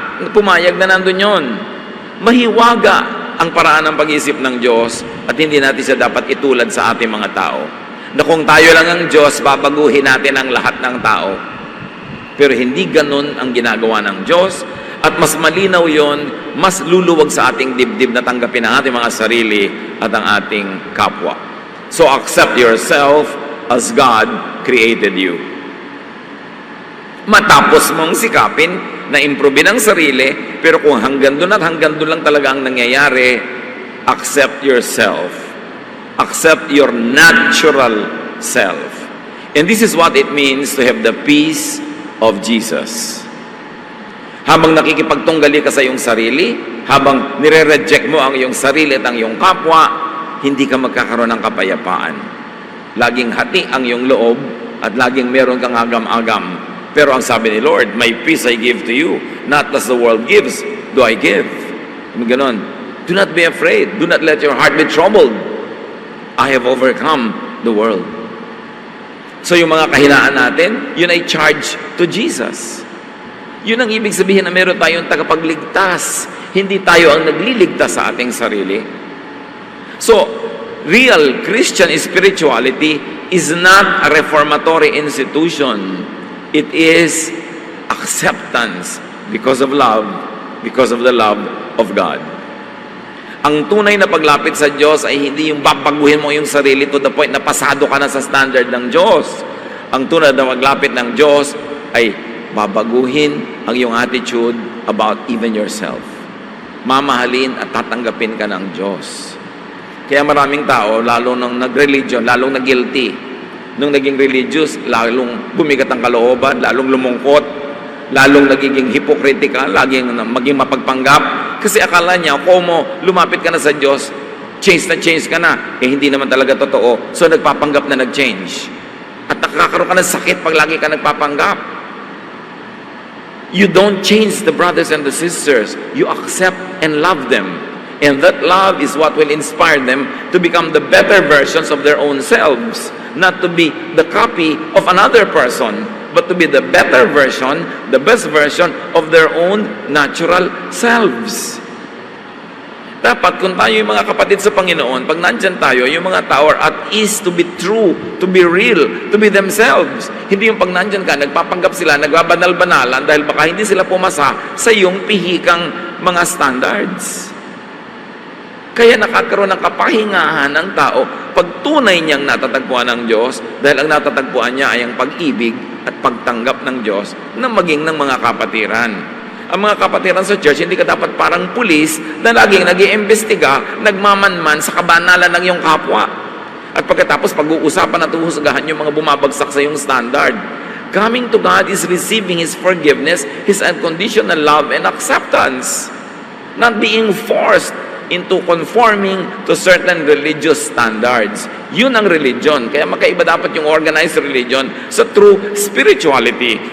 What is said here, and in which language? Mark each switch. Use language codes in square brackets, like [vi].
[tl] pumayag na nandun yun. Mahiwaga ang paraan ng pag-iisip ng Diyos at hindi natin siya dapat itulad sa ating mga tao. Na kung tayo lang ang Diyos, babaguhin natin ang lahat ng tao. Pero hindi ganun ang ginagawa ng Diyos at mas malinaw yon, mas luluwag sa ating dibdib na tanggapin ang ating mga sarili at ang ating kapwa. [en] So accept yourself as God created you. [tl] Matapos mong sikapin na improve ang sarili, pero kung hanggang doon at hanggang doon lang talaga ang nangyayari, accept yourself. [en] Accept your natural self. And this is what it means to have the peace of Jesus. [tl] Habang nakikipagtunggali ka sa iyong sarili, habang nire-reject mo ang iyong sarili at ang iyong kapwa, hindi ka magkakaroon ng kapayapaan. Laging hati ang iyong loob at laging meron kang agam-agam. Pero ang sabi ni Lord, [en] my peace I give to you, not as the world gives, do I give. [tl] Ganon. [en] Do not be afraid. Do not let your heart be troubled. I have overcome the world. [tl] So yung mga kahinaan natin, yun ay [en] charge to Jesus. [tl] Yun ang ibig sabihin na meron tayong tagapagligtas. Hindi tayo ang nagliligtas sa ating sarili. [en] So, real Christian spirituality is not a reformatory institution. It is acceptance because of love, because of the love of God. [tl] Ang tunay na paglapit sa Diyos ay hindi yung babaguhin mo yung sarili [en] to the point [tl] na pasado ka na sa standard ng Diyos. Ang tunay na paglapit ng Diyos ay babaguhin ang iyong attitude [en] about even yourself. [tl] Mamahalin at tatanggapin ka ng Diyos. Kaya maraming tao, lalo nung nag-religion, lalong nag-guilty. Nung naging religious, lalong bumigat ang kalooban, lalong lumungkot, lalong nagiging hypocritical, laging maging mapagpanggap. Kasi akala niya, kung lumapit ka na sa Diyos, change ka na. Eh, hindi naman talaga totoo. So, nagpapanggap na nag-change. At nakakaroon ka ng sakit pag lagi ka nagpapanggap. [en] You don't change the brothers and the sisters. You accept and love them. And that love is what will inspire them to become the better versions of their own selves. Not to be the copy of another person, but to be the better version, the best version of their own natural selves. [tl] Dapat kung tayo yung mga kapatid sa Panginoon, pag nandyan tayo, yung mga tao [en] are at ease to be true, to be real, to be themselves. [tl] Hindi yung pag nandyan ka, nagpapanggap sila, nagbabanal-banalan dahil baka hindi sila pumasa sa iyong pihikang mga standards. Kaya nakakaroon ng kapahingahan ng tao pag tunay niyang natatagpuan ng Diyos dahil ang natatagpuan niya ay ang pag-ibig at pagtanggap ng Diyos na maging ng mga kapatiran. Ang mga kapatiran sa church, hindi ka dapat parang pulis na laging nag-iimbestiga, nagmamanman sa kabanalan ng iyong kapwa. At pagkatapos pag-uusapan at uhusgahan yung mga bumabagsak sa iyong standard. [en] Coming to God is receiving His forgiveness, His unconditional love and acceptance. Not being forced into conforming to certain religious standards. [tl] Yun ang religion. Kaya magkaiba dapat yung organized religion sa true spirituality.